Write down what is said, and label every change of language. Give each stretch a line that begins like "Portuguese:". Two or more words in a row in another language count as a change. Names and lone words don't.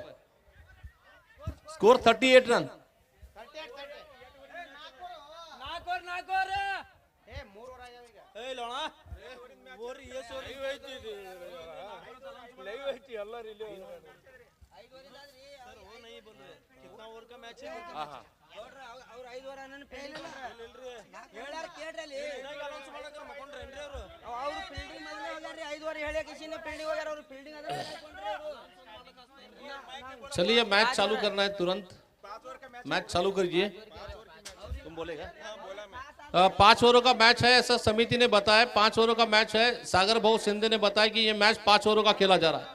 Hindi: स्कोर 38 रन। कितना ओवर का मैच है?
Kannada: ಅವ್ರ 5 ಓವರ್ ಅನ್ನನ ಫೀಲ್ಡಿಂಗ್ ಹೇಳ್ಯಾರ ಕೇಳ್ರಿ ಅವ್ರು ಫೀಲ್ಡಿಂಗ್ ಮೊದಲೇ ಹೋಗ್ಯಾರ್ರಿ 5 ಓವರ್ ಹೇಳೇ ಕಿಸಿನ ಫೀಲ್ಡಿಂಗ್ ಹೋಗ್ಯಾರ ಅವ್ರು ಫೀಲ್ಡಿಂಗ್ ಅದ
Hindi: चलिए मैच चालू करना है तुरंत। मैच चालू करिए। तुम बोलेगा? 5 ओवरों का मैच है ऐसा समिति ने बताया। 5 ओवरों का मैच है। सागर भाऊ शिंदे ने बताया कि ये मैच 5 ओवरों का खेला जा रहा है।